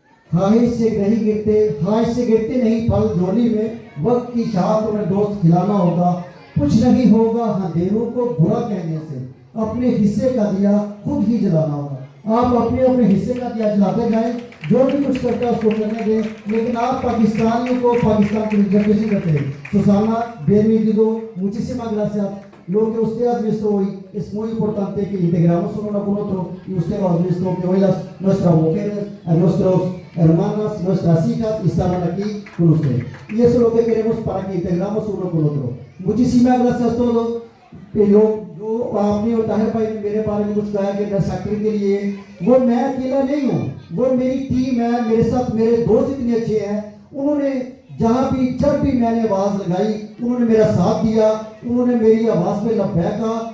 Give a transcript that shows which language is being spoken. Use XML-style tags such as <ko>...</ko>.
<ur>خواہش سے نہیں گرتے, خواہش سے گرتے نہیں پھل جولی میں, وقت کی شاخ کو میرے دوست کھلانا ہوگا. کچھ نہیں ہوگا اندھیروں کو برا کہنے سے, اپنے حصے کا دیا خود ہی جلانا ہوگا. آپ اپنے حصے کا دیا جلاتے جائیں, جو بھی کچھ کرتا ہے اس کو کرنے دیں, لیکن آپ پاکستانیوں کو پاکستان کی ریپرزینٹ کرتے ہیں.</ur> <es>Susana, bienvenido, muchísimas gracias. Lo que usted ha visto hoy es muy importante que integramos uno con otro, y usted lo ha visto que hoy nuestras mujeres, nuestras hermanas, nuestras hijas estaban aquí con usted. Y eso es lo que queremos para que integramos uno con otro. Muchísimas gracias a todos.</es> <ur>جو آپ نے اور طاہر بھائی نے میرے بارے میں کچھ کہا کہ میں سیکٹری کے لیے, وہ میں اکیلا نہیں ہوں, وہ میری ٹیم ہے. میرے ساتھ میرے دوست اتنے اچھے ہیں, انہوں نے جہاں بھی جب بھی میں نے آواز لگائی انہوں نے میرا ساتھ دیا, انہوں نے میری آواز پہ لبیک کہا.</ur>